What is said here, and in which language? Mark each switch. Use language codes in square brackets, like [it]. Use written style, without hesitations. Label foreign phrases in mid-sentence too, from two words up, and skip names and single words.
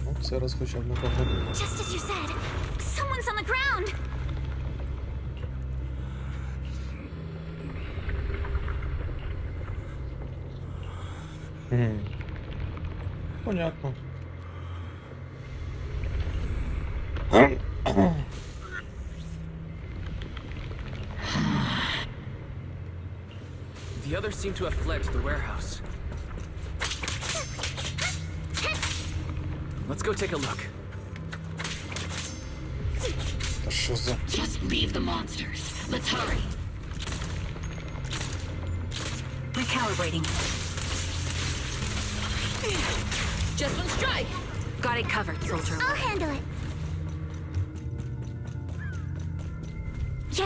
[uk] цей раз хоча б не погодило. [en] Just as you said, someone's on the ground. [ru] Понятно. [en] The others seem to have fled to the warehouse. Let's go take a look. [uk] Та що за... [en] Just leave the monsters. Let's hurry. Recalibrating. Just one strike. Got it covered, soldier. I'll handle it. Yeah.